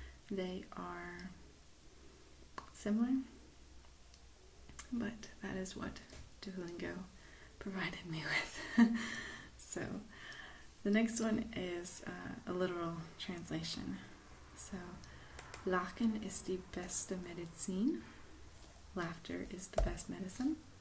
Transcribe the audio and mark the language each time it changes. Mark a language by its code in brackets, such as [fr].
[en] They are similar, but that is what DuoLingo provided me with. So the next one is a literal translation. [de] So, Lachen ist die beste Medizin. [en] Laughter is the best medicine.